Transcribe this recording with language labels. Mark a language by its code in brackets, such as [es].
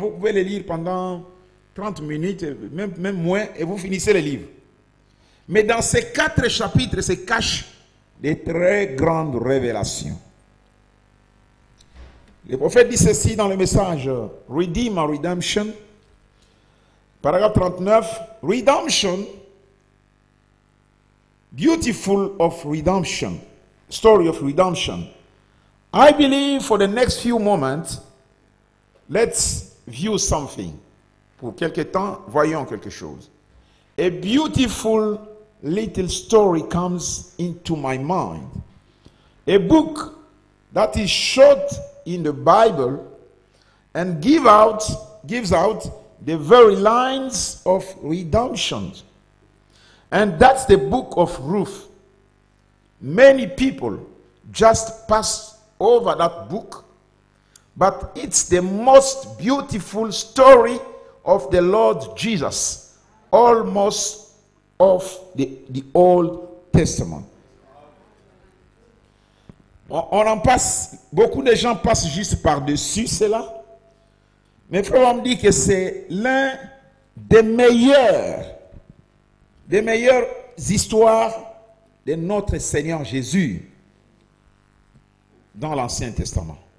[fr] Vous pouvez les lire pendant 30 minutes, même moins, et vous finissez le livre. Mais dans ces 4 chapitres se cachent des très grandes révélations. Le prophète dit ceci dans le message Redeem or Redemption, paragraphe 39. [en] Redemption, beautiful of redemption, story of redemption. I believe for the next few moments, let's view something. [fr] Pour quelque temps, voyons quelque chose. [en] A beautiful little story comes into my mind. A book that is short in the Bible and gives out the very lines of redemption. And that's the book of Ruth. Many people just pass over that book, but it's the most beautiful story of the Lord Jesus, almost of the Old Testament. [fr] On en passe, beaucoup de gens passent juste par-dessus cela. Mais frère, on me dit que c'est l'un des meilleures histoires de notre Seigneur Jésus dans l'Ancien Testament.